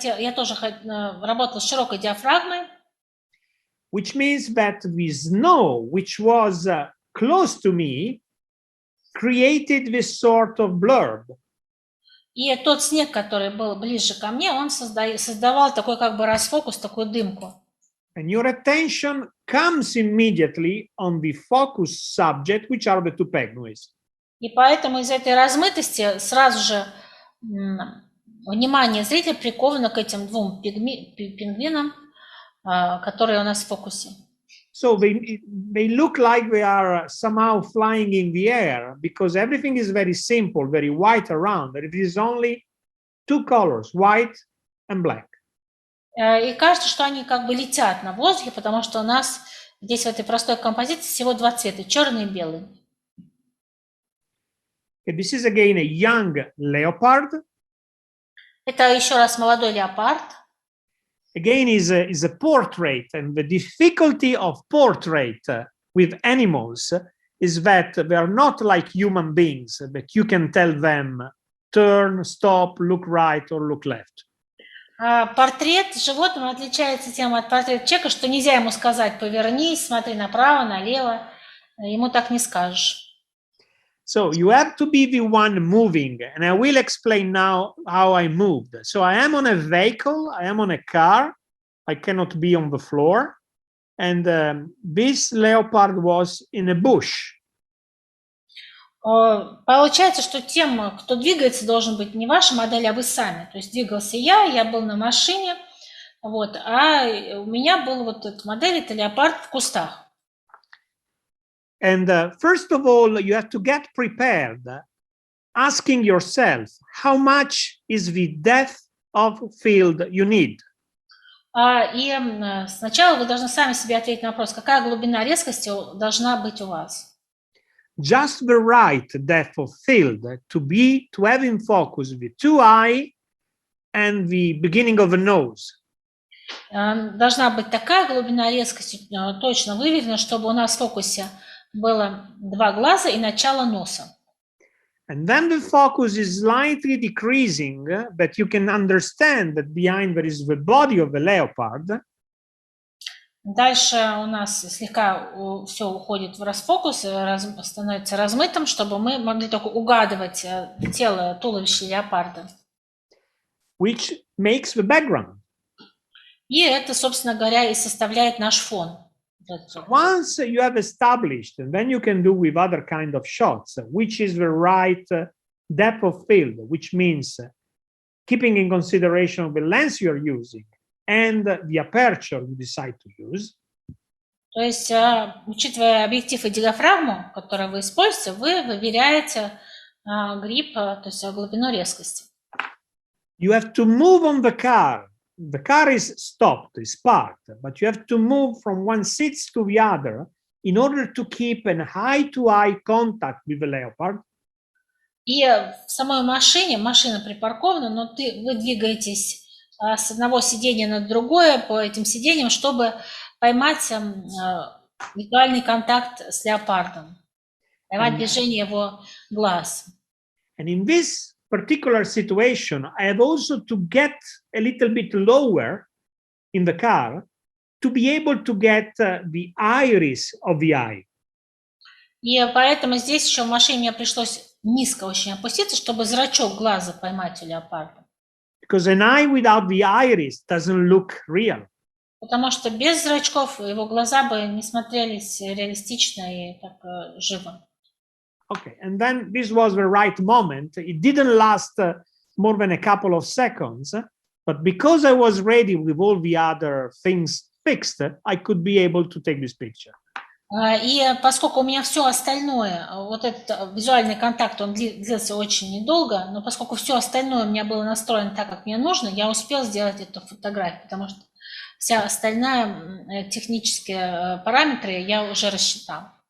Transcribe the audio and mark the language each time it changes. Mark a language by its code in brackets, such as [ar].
[ru] Я тоже работала с широкой диафрагмой. [en] Which means that the snow, which was close to me, created this sort of blurb. [ru] И тот снег, который был ближе ко мне, он создавал такой как бы расфокус, такую дымку. [en] And your attention comes immediately on the focus subject, which are the two penguins. [ru] И поэтому из этой размытости сразу же внимание зрителя приковано к этим двум пингвинам, которые у нас в фокусе. [en] So they look like they are somehow flying in the air because everything is very simple, very white around. There is only two colors, white and black. [ru] И кажется, что они как бы летят на воздухе, потому что у нас здесь в этой простой композиции всего два цвета, черный и белый. [en] This is again a young leopard. [ru] Это еще раз молодой леопард. [en] Again, is a portrait, and the difficulty of portrait with animals is that they are not like human beings, that you can tell them turn, stop, look right or look left. [ru] Портрет животного отличается тем от портрета человека, что нельзя ему сказать повернись, смотри направо, налево, ему так не скажешь. [en] So you have to be the one moving, and I will explain now how I moved. So I am on a vehicle, I am on a car, I cannot be on the floor, and this leopard was in a bush. [ru] Получается, что тем, кто двигается, должен быть не ваша модель, а вы сами. То есть двигался я был на машине, вот, а у меня был вот эта модель, это леопард в кустах. [en] And first of all, you have to get prepared, asking yourself, how much is the depth of field you need? [ru] И сначала вы должны сами себе ответить на вопрос, какая глубина резкости должна быть у вас. [en] Just the right depth of field to have in focus the two eye and the beginning of the nose. [ru] Должна быть такая глубина резкости точно выверена, чтобы у нас в фокусе было два глаза и начало носа. [en] And then the focus is slightly decreasing, but you can understand that behind there is the body of the leopard. [ru] Дальше у нас слегка все уходит в расфокус, становится размытым, чтобы мы могли только угадывать тело, туловище леопарда. [en] Which makes the background. [ru] И это, собственно говоря, и составляет наш фон. [en] Once you have established, and then you can do with other kind of shots, which is the right depth of field, which means keeping in consideration the lens you're using and the aperture you decide to use. [ru] То есть, учитывая объектив и диафрагму, который вы используете, вы выверяете грип, то есть глубину резкости. [en] You have to move on the car. The car is stopped, is parked, but you have to move from one seat to the other in order to keep an eye-to-eye contact with the leopard. [ru] И в самой машине, машина припаркована, но вы двигаетесь с одного сиденья на другое по этим сиденьям, чтобы поймать визуальный контакт с леопардом, поймать движение его глаз. [en] And in this particular situation, I have also to get a little bit lower in the car to be able to get the iris of the eye. [ru] И поэтому здесь еще в машине мне пришлось низко очень опуститься, чтобы зрачок глаза поймать у леопарда. [en] Because an eye without the iris doesn't look real. [ru] Потому что без зрачков его глаза бы не смотрелись реалистично и так живо. [en] Okay, and then this was the right moment. It didn't last more than a couple of seconds, but because I was ready with all the other things fixed, I could be able to take this picture. [ru] И поскольку у меня все остальное, вот этот визуальный контакт, он длился очень недолго, но поскольку все остальное у меня было настроено так, как мне нужно, я успел сделать эту фотографию, потому что вся остальная технические параметры я уже рассчитал.